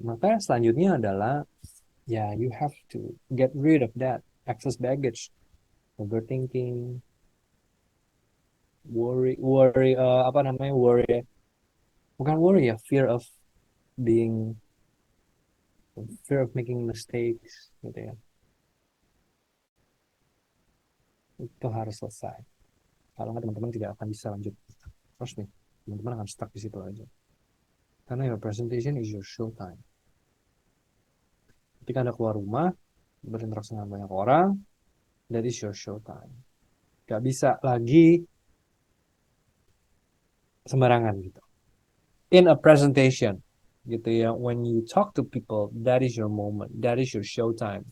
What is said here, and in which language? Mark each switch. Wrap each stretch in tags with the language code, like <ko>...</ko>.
<id>Maka selanjutnya adalah ya</id> <en>you have to get rid of that excess baggage, overthinking,</en> <id>apa namanya</id> <en>worry,</en> <id>bukan</id> <en>worry ya, being fear of making mistakes</en> <id>gitu ya. Itu harus selesai. Kalau nggak teman-teman tidak akan bisa lanjut. Terus nih, teman-teman akan stuck di situ aja. Karena</id> <en>your presentation is your show time.</en> <id>Ketika Anda keluar rumah, berinteraksi dengan banyak orang,</id> <en>that is your show time.</en> <id>Gak bisa lagi sembarangan gitu.</id> <en>In a presentation,</en> <id>gitu ya,</id> <en>when you talk to people, that is your moment, that is your show time.</en>